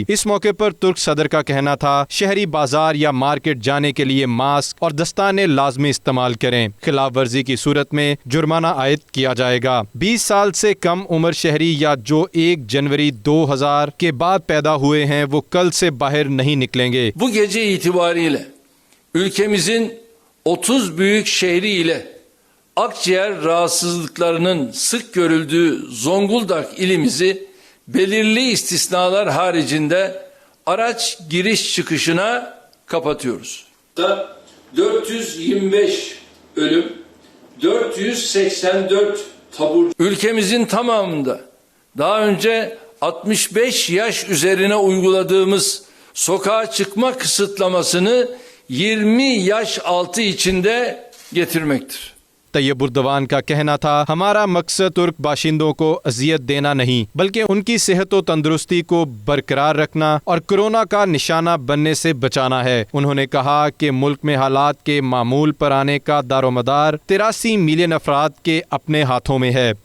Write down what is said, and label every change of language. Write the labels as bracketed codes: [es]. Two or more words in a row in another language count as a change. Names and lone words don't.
[ur] اس موقع پر ترک صدر کا کہنا تھا شہری بازار یا مارکیٹ جانے کے لیے ماسک اور دستانے لازمی استعمال کریں۔ خلاف ورزی کی صورت میں جرمانہ عائد کیا جائے گا۔ 20 سال سے کم عمر شہری یا جو 1 جنوری 2000 کے بعد پیدا ہوئے ہیں وہ کل سے باہر نہیں نکلیں گے۔ [tr] Bu gece itibariyle ülkemizin 30 büyük şehri ile akciğer rahatsızlıklarının sık görüldüğü Zonguldak ilimizi belirli istisnalar haricinde araç giriş çıkışına kapatıyoruz. 425 ölüm, 484 taburcu. Ülkemizin tamamında daha önce 65 yaş üzerine uyguladığımız sokağa çıkma kısıtlamasını 20 yaş altı içinde getirmektir. [ur] طیب اردوان کا کہنا تھا ہمارا مقصد ترک باشندوں کو اذیت دینا نہیں بلکہ ان کی صحت و تندرستی کو برقرار رکھنا اور کورونا کا نشانہ بننے سے بچانا ہے۔ انہوں نے کہا کہ ملک میں حالات کے معمول پر آنے کا دار و مدار 83 ملین افراد کے اپنے ہاتھوں میں ہے۔